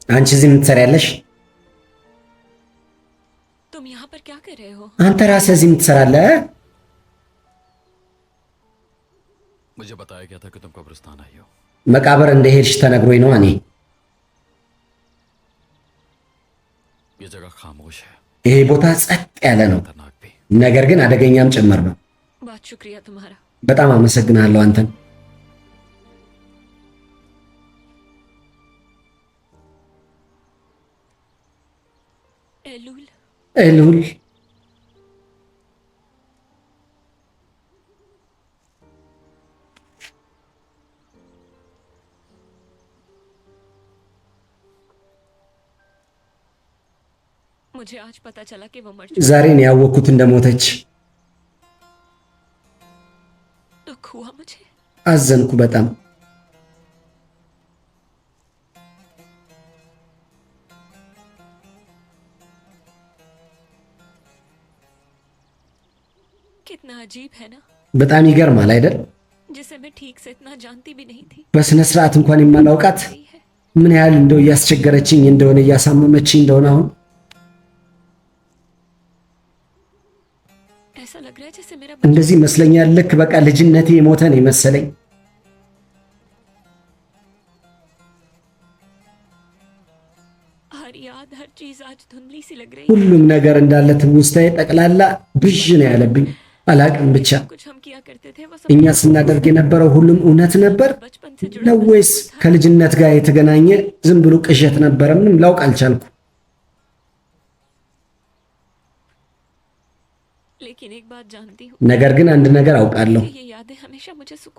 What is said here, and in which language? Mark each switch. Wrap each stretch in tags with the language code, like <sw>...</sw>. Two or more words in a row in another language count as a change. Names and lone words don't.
<am>አንቺ እዚህ ምን ትሰሪያለሽ?</am> <hi>तुम यहाँ पर क्या कर रहे हो?</hi> <am>አንተ ራስህ እዚህ ምን ትሰራለህ?</am> <hi>मुझे बताया गया था कि तुम कब्रिस्तान आई हो।</hi> <am>መቃብር እንደሄድሽ ተነግሮኝ ነው። እኔ</am> <hi>ये जगह खामोश है,</hi> <am>ይሄ ቦታ ጸጥ ያለ ነው፣</am> <hi>खतरनाक भी।</hi> <am>ነገር ግን አደገኛም ጭምር ነው።</am> <hi>बहुत शुक्रिया तुम्हारा।</hi> <am>በጣም አመሰግናለሁ አንተን።</am> <hi>एलूल,</hi> <am>ኤሉል</am> <hi>मुझे आज पता चला कि वो मर चुकी।</hi> <am>ዛሬ ነው ያወቅኩት እንደሞተች።</am> <hi>दुख हुआ मुझे।</hi> <am>አዘንኩ በጣም።</am> <hi>कितना अजीब है ना,</hi> <am>በጣም ይገርማል አይደል?</am> <hi>जिसे मैं ठीक से इतना जानती भी नहीं थी।</hi> <am>በስነ ስርዓት እንኳን የማላውቃት</am> <hi>सही है,</hi> <am>ምን ያህል እንደው እያስቸገረችኝ እንደሆነ እያሳመመችኝ እንደሆነ አሁን</am> <hi>ऐसा लग रहा है जैसे मेरा</hi> <am>እንደዚህ ይመስለኛል። ልክ በቃ ልጅነቴ የሞተ ነው የመሰለኝ።</am> <hi>हर याद हर चीज आज धुंधली सी लग रही है।</hi> <am>ሁሉም ነገር እንዳለ ትውስታዬ ጠቅላላ ብዥ ነው ያለብኝ። አላቅም ብቻ</am> <hi>कुछ हम किया करते थे वो सब</hi> <am>እኛ ስናደርግ የነበረው ሁሉም እውነት ነበር</am> <hi>बचपन से जुड़ा</hi> <am>ነው</am> <hi>हुआ</hi> <am>ወይስ</am> <hi>सब था।</hi> <am>ከልጅነት ጋር የተገናኘ ዝም ብሎ ቅዠት ነበረ? ምንም ላውቅ አልቻልኩ።</am> <hi>लेकिन एक बात जानती हूँ</hi> <am>ነገር ግን አንድ ነገር አውቃለሁ።</am> <hi>कि ये यादें हमेशा मुझे सुकून</hi>